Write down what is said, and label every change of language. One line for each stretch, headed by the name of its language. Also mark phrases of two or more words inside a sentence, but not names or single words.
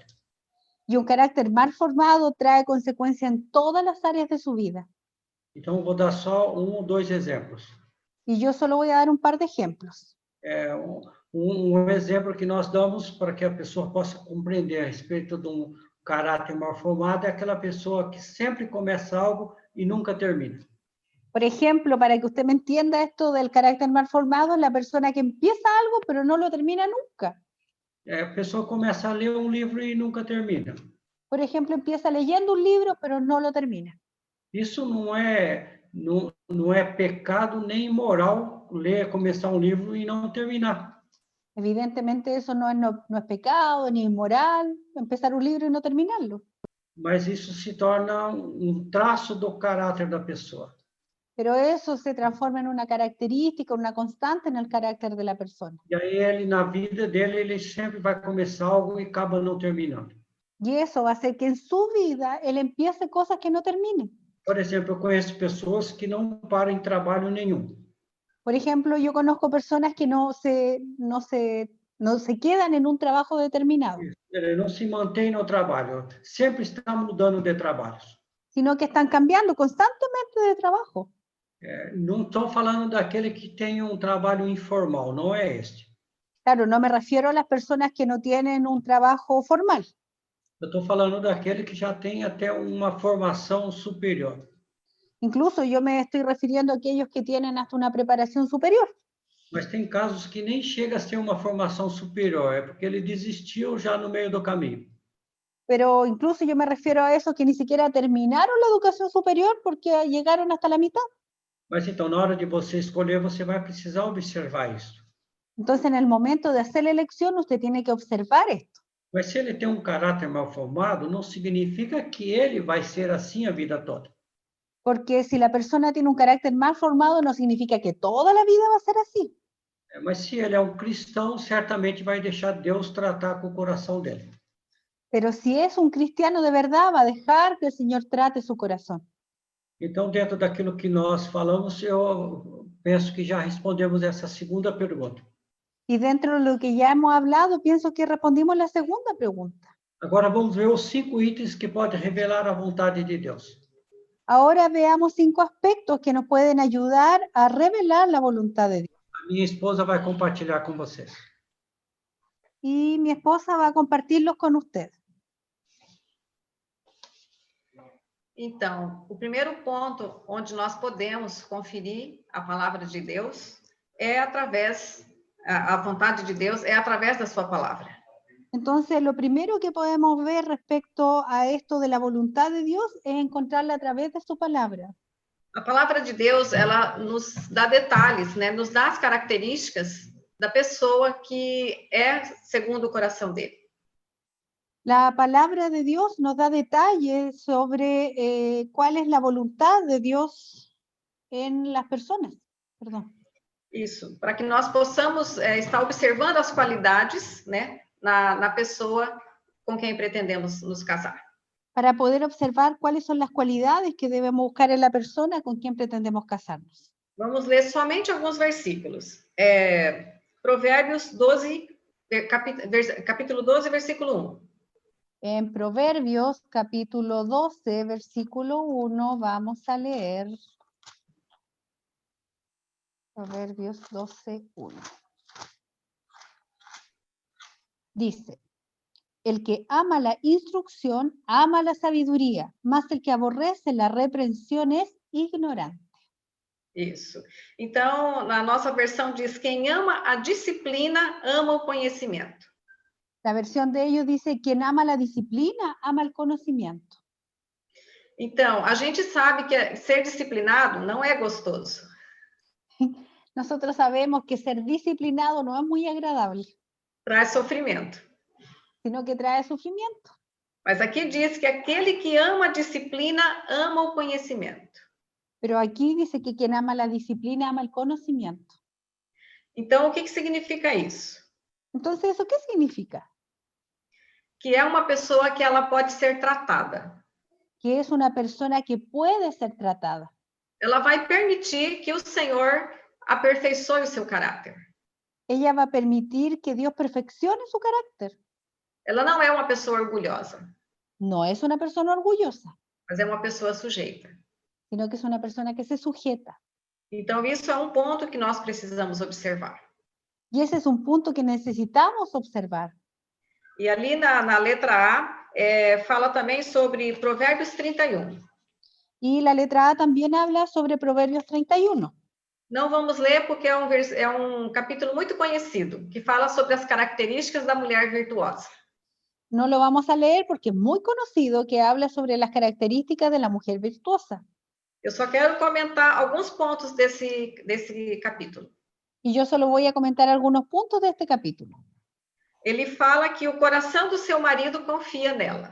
Spanish: Y un carácter mal formado trae consecuencias en todas las áreas de su vida.
Portuguese: Então, vou dar só um ou dois exemplos.
Spanish: Y yo solo voy a dar un par de ejemplos.
Portuguese: Um exemplo que nós damos para que a pessoa possa compreender a respeito de um caráter mal formado é aquela pessoa que sempre começa algo e nunca termina.
Spanish: Por ejemplo, para que usted me entienda esto del carácter mal formado, es la persona que empieza algo pero no lo termina nunca.
Portuguese: A pessoa começa a ler um livro e nunca termina.
Spanish: Por ejemplo, empieza leyendo un libro pero no lo termina.
Portuguese: Isso não é pecado nem imoral começar um livro e não terminar.
Spanish: Evidentemente eso no es pecado ni inmoral, empezar un libro y no terminarlo.
Portuguese: Mas isso se torna traço do caráter da pessoa.
Spanish: Pero eso se transforma en una característica, una constante en el carácter de la persona.
Portuguese: E aí, na vida dele, ele sempre vai começar algo e acaba não terminando.
Spanish: Y eso va a hacer que en su vida él empiece cosas que no terminen.
Portuguese: Por exemplo, eu conheço pessoas que não param em trabalho nenhum.
Spanish: Por ejemplo, yo conozco personas que no se quedan en un trabajo determinado,
Portuguese: Ele não se mantém no trabalho, sempre está mudando de trabalhos.
Spanish: sino que están cambiando constantemente de trabajo.
Portuguese: Não estou falando daquele que tem um trabalho informal, não é este.
Spanish: Claro, no me refiero a las personas que no tienen un trabajo formal.
Portuguese: Eu estou falando daquele que já tem até uma formação superior.
Spanish: Incluso yo me estoy refiriendo a aquellos que tienen hasta una preparación superior.
Portuguese: Mas tem casos que nem chega a ser uma formação superior, é porque ele desistiu já no meio do caminho.
Spanish: Pero incluso yo me refiero a esos que ni siquiera terminaron la educación superior porque llegaron hasta la mitad.
Portuguese: Mas então, na hora de você escolher, você vai precisar observar isso.
Spanish: Entonces, en el momento de hacer la elección, usted tiene que observar esto.
Portuguese: Mas se ele tem um caráter mal formado, não significa que ele vai ser assim a vida toda.
Spanish: Porque si la persona tiene un carácter mal formado, no significa que toda la vida va a ser así.
Portuguese: Mas se ele é um cristão, certamente vai deixar Deus tratar com o coração dele.
Spanish: Pero si es un cristiano de verdad, va a dejar que el Señor trate su corazón.
Portuguese: Então, dentro daquilo que nós falamos, eu penso que já respondemos essa segunda pergunta.
Spanish: Y dentro de lo que ya hemos hablado, pienso que respondimos la segunda pregunta.
Portuguese: Agora vamos ver os 5 itens que podem revelar a vontade de Deus.
Spanish: Ahora veamos 5 aspectos que nos pueden ayudar a revelar la voluntad de Dios.
Portuguese: A minha esposa vai compartilhar com vocês.
Spanish: Y mi esposa va a compartirlos con usted.
Portuguese: Então, o primeiro ponto onde nós podemos conferir a palavra de Deus é através, a vontade de Deus é através da sua palavra.
Spanish: Entonces, lo primero que podemos ver respecto a esto de la voluntad de Dios es encontrarla a través de su palabra.
Portuguese: A palavra de Deus, ela nos dá detalhes, né? Nos dá as características da pessoa que é segundo o coração dele.
Spanish: La palabra de Dios nos da detalles sobre cuál es la voluntad de Dios en las personas. Perdón.
Portuguese: Isso, para que nós possamos estar observando as qualidades, né, na pessoa com quem pretendemos nos casar.
Spanish: Para poder observar cuáles son las cualidades que debemos buscar en la persona con quien pretendemos casarnos.
Portuguese: Vamos ler somente alguns versículos. Provérbios 12, capítulo 12, versículo 1.
Spanish: En Proverbios, capítulo 12, versículo 1, vamos a leer Proverbios 12, 1. Dice, el que ama la instrucción, ama la sabiduría, mas el que aborrece la reprensión es ignorante.
Portuguese: Isso. Então, na nossa versão diz, quem ama a disciplina, ama o conhecimento.
Spanish: La versión de ellos dice, quien ama la disciplina, ama el conocimiento.
Portuguese: Então, a gente sabe que ser disciplinado não é gostoso.
Spanish: Nosotros sabemos que ser disciplinado no es muy agradable,
Portuguese: Traz sofrimento.
Spanish: sino que trae sufrimiento.
Portuguese: Mas aqui diz que aquele que ama a disciplina, ama o conhecimento.
Spanish: Pero aquí dice que quien ama la disciplina, ama el conocimiento.
Portuguese: Então, o que significa isso?
Spanish: Entonces, ¿eso qué significa?
Portuguese: Que é uma pessoa que ela pode ser tratada.
Spanish: Que es una persona que puede ser tratada.
Portuguese: Ela vai permitir que o Senhor aperfeiçoe o seu caráter.
Spanish: Ella va a permitir que Dios perfeccione su carácter.
Portuguese: Ela não é uma pessoa orgulhosa,
Spanish: No es una persona orgullosa,
Portuguese: mas é uma pessoa sujeita.
Spanish: sino que es una persona que se sujeta.
Portuguese: Então, isso é um ponto que nós precisamos observar.
Spanish: Y ese es un punto que necesitamos observar.
Portuguese: E ali na letra A, fala também sobre Provérbios 31.
Spanish: Y la letra A también habla sobre Proverbios 31.
Portuguese: Não vamos ler porque é um capítulo muito conhecido, que fala sobre as características da mulher virtuosa.
Spanish: No lo vamos a leer porque es muy conocido, que habla sobre las características de la mujer virtuosa.
Portuguese: Eu só quero comentar alguns pontos desse capítulo.
Spanish: Y yo solo voy a comentar algunos puntos de este capítulo.
Portuguese: Ele fala que o coração do seu marido confia nela.